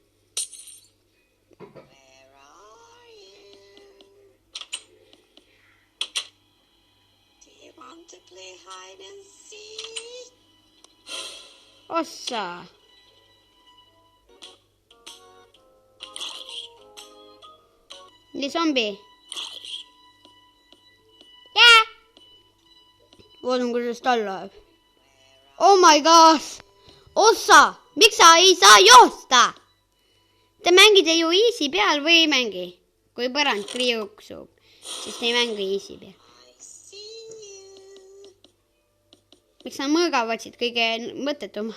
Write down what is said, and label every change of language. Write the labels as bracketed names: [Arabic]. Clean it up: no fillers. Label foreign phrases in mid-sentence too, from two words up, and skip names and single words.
[Estonian] Ossa. Nii zombi. Jää! Vaatan, kuidas tal läheb. [English] Oh my gosh! [Estonian] Ossa! Miks sa ei saa joosta? Te mängite ju easy peal või ei mängi? Kui põrand kriuksub, siis te ei mängi easy peal. Miks sa mõõga võtsid kõige mõttetuma?